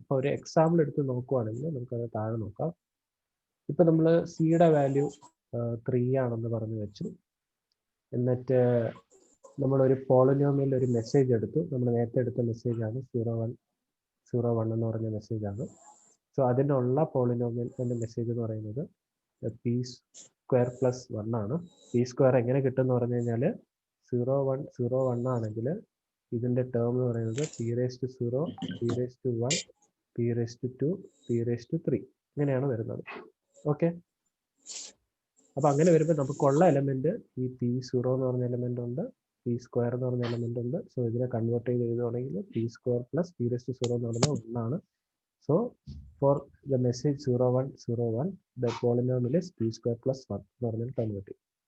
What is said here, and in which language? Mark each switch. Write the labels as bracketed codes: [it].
[ml] അപ്പോൾ ഒരു എക്സാമ്പിൾ എടുത്ത് നോക്കുവാണെങ്കിൽ നമുക്കത് താഴെ നോക്കാം. ഇപ്പം നമ്മൾ സിയുടെ വാല്യൂ 3 ആണെന്ന് പറഞ്ഞു വെച്ചു. എന്നിട്ട് നമ്മളൊരു പോളിനോമിയൽ ഒരു മെസ്സേജ് എടുത്തു. നമ്മൾ നേരത്തെ എടുത്ത മെസ്സേജാണ് 0,1 എന്ന് പറഞ്ഞ മെസ്സേജാണ്. സോ അതിനുള്ള പോളിനോമിയലിൻ്റെ മെസ്സേജ് എന്ന് പറയുന്നത് P² + 1 ആണ്. P² എങ്ങനെ കിട്ടും എന്ന് പറഞ്ഞു കഴിഞ്ഞാൽ 0,1 ആണെങ്കിൽ ഇതിൻ്റെ ടേം എന്ന് പറയുന്നത് P raised to 0, P raised to 1, P raised to 2, P raised to 3 ഇങ്ങനെയാണ് വരുന്നത്. ഓക്കെ. അപ്പം അങ്ങനെ വരുമ്പോൾ നമുക്കുള്ള എലമെന്റ് ഈ P0 എന്ന് പറഞ്ഞ എലമെന്റ് ഉണ്ട്, P² എന്ന് പറഞ്ഞ എലമെന്റ് ഉണ്ട്. സോ ഇതിനെ കൺവേർട്ട് ചെയ്ത് എഴുതുകയാണെങ്കിൽ P² + P raised to 0 എന്ന് പറഞ്ഞാൽ 1 ആണ്. [en] so for the message 0,1,0,1 the polynomial is P² + 1 [ml] എന്ന് പറഞ്ഞാൽ കൺവേർട്ട് ചെയ്യും.